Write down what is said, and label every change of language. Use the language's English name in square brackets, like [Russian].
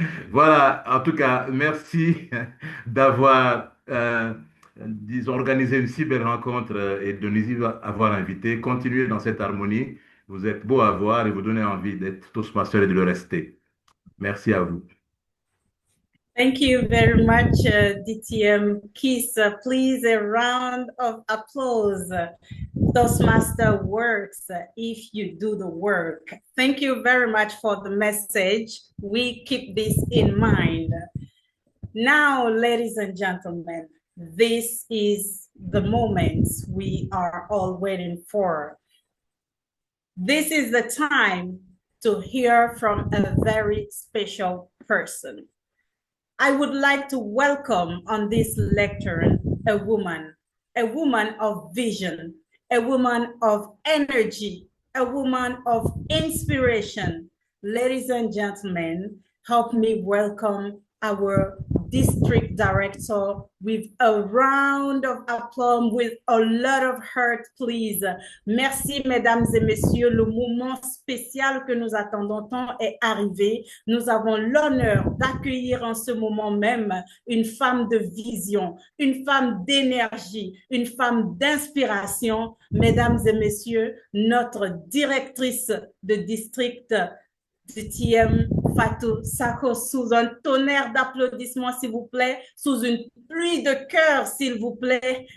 [French] Voilà, en tout cas, merci d'avoir, disons, organisé une si belle rencontre et de nous y avoir invités. Continuez dans cette harmonie. Vous êtes beau à voir et vous donnez envie d'être Toastmaster et de le rester. Merci à vous. [English] Thank you very much, DTM Kiss. Please, a round of applause. Toastmaster works if you do the work. Thank you very much for the message. We keep this in mind. Now, ladies and gentlemen, this is the moment we are all waiting for. This is the time to hear from a very special person. I would like to welcome on this lecture a woman of vision, a woman of energy, a woman of inspiration. Ladies and gentlemen, help me welcome our district director with a round of applause, with a lot of heart, please. [French] Merci, mesdames et messieurs. Le moment spécial que nous attendons tant est arrivé. Nous avons l'honneur d'accueillir en ce moment même une femme de vision, une femme d'énergie, une femme d'inspiration. Mesdames et messieurs, notre directrice de district DTM Fatou Sakho, sous un tonnerre d'applaudissements, s'il vous plaît, sous une pluie de cœur, s'il vous plaît.